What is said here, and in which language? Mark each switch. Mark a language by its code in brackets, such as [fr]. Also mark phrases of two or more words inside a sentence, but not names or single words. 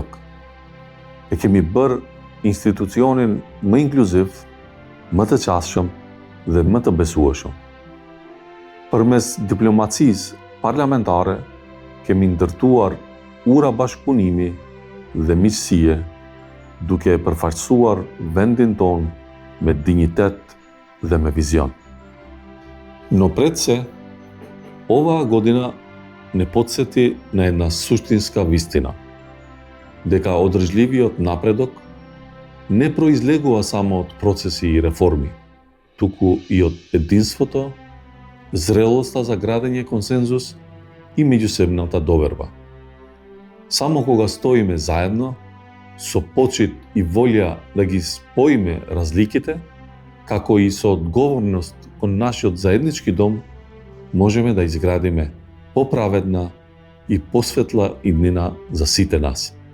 [sq] E kemi bërë institucionin më inkluziv, më të qasshëm dhe më të besueshëm. Përmes diplomacisë parlamentare kemi ndërtuar ura bashkëpunimi dhe miqësie, duke përfaqësuar vendin ton me dinjitet dhe me vizion. [mk] Но пред сѐ, оваа година нè потсети на една суштинска вистина, дека одржливиот напредок не произлегува само од процеси и реформи, туку и од единството, зрелоста за градење консензус и меѓусебната доверба. Само кога стоиме заедно, со почит и волја да ги споиме разликите, како и со одговорност кон нашиот заеднички дом, можеме да изградиме поправедна и посветла иднина за сите нас.